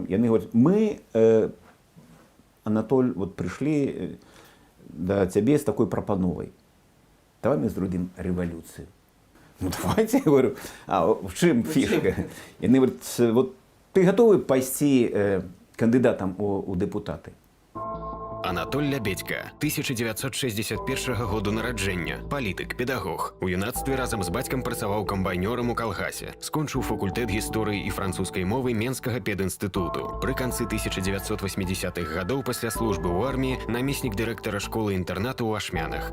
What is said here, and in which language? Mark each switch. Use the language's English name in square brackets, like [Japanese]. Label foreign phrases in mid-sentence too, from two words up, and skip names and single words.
[Russian] И они говорят, мы, Анатоль, вот пришли до тебя с такой пропановой. Давай мы сделаем революцию. Ну давайте, я говорю, а в чем фишка? И они говорят, вот ты готовы пойти кандидатом у депутаты? [Belarusian] Анатоль Лябедька, 1961 году нараджэння, палітык, педагог. У юнацтве разам з бацькам працаваў камбайнёрам у калгасе. Скончыў факультэт гісторыі і французскай мовы Менскага педінстытуту. Пры канцы 1980-х гадоў пасля службы ў арміі намеснік дырэктара школы-інтэрнату ў Ашмянах.